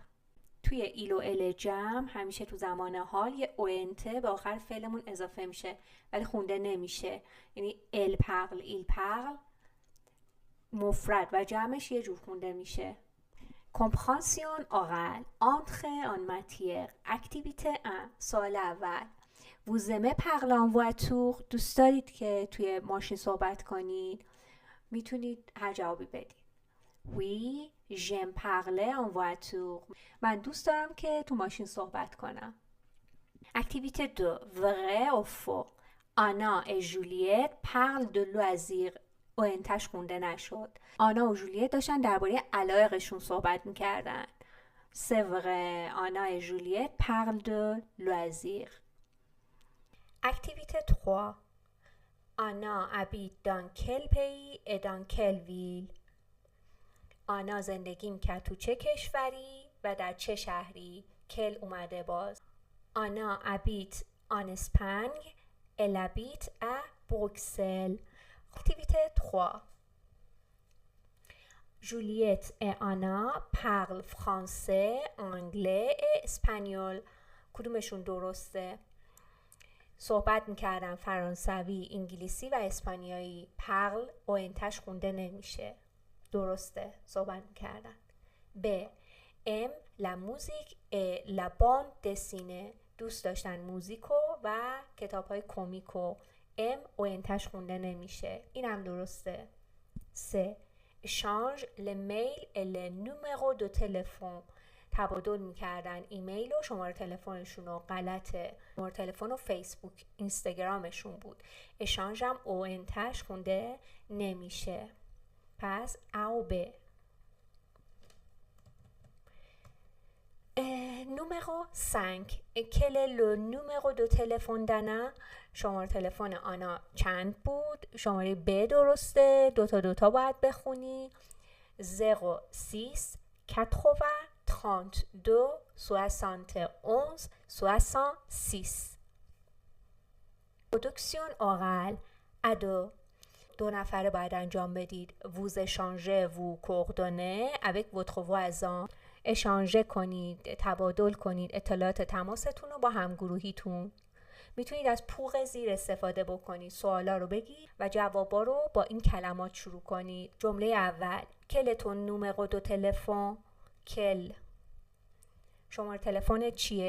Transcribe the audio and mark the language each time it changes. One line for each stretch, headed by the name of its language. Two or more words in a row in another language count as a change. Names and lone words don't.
Persian: توی ایل و ال جمع همیشه تو زمان حال یه اوینته به آخر فعلمون اضافه میشه ولی خونده نمیشه. یعنی
French: elle parle, il parle
Persian: مفرد و جمعش یه جور خونده میشه.
French: compréhension orale, entrée en matière, activité 1.
Persian: سوال اول.
French: vous aimez parler en voiture؟
Persian: دوست دارید که توی ماشین صحبت کنید؟ میتونید هر جوابی بدید.
French: Oui, j'aime parler en voiture.
Persian: من دوست دارم که تو ماشین صحبت کنم.
French: اکتیویته 2. vrai ou faux؟ آنا et Juliette parlent de loisirs.
Persian: و انتش خونده نشد. آنا و جولیت داشتن درباره علایقشون صحبت میکردن.
French: C'est vrai, آنا et Juliette parlent de loisirs. اکتیویته 3. آنا habite dans quel pays et dans quelle ville؟
Persian: آنا زندگی میکرد تو چه کشوری و در چه شهری؟ کل اومده باز.
French: آنا habite en Espagne, elle habite à Bruxelles. Activité 3. Juliette et Anna parlent français, anglais et espagnol.
Persian: کدومشون درسته؟ صحبت میکردن فرانسوی، انگلیسی و اسپانیایی. پرل و انتش خونده نمیشه. درسته، صحبت میکردن. ب.
French: ام la musique et la bande dessinée.
Persian: دوست داشتن موزیکو و کتاب‌های کمیکو. ام و انتش خونده نمیشه. اینم درسته. س.
French: échange le mail et le numéro de téléphone.
Persian: تبادل میکردن ایمیل و شماره تلفنشون رو. غلطه. شماره تلفن و فیسبوک اینستاگرامشون بود. اشانج هم او انتش خونده نمیشه. پس او ب.
French: numéro 5. quel est le numéro de téléphone d'Anna؟
Persian: شماره تلفن آنا چند بود؟ شماره ب درسته. دوتا باید بخونی. 06 80 32 71 66.
French: production orale à deux.
Persian: 2 نفره باید انجام بدید.
French: vous échangez vos coordonnées avec votre voisin.
Persian: اشانژه کنید، تبادل کنید اطلاعات تماستون رو با همگروهیتون. میتونید از پوق زیر استفاده بکنید. سوالا رو بگید و جوابا رو با این کلمات شروع کنید. جمله اول.
French: quel est ton numéro de téléphone?
Persian: کل. شماره تلفن چیه؟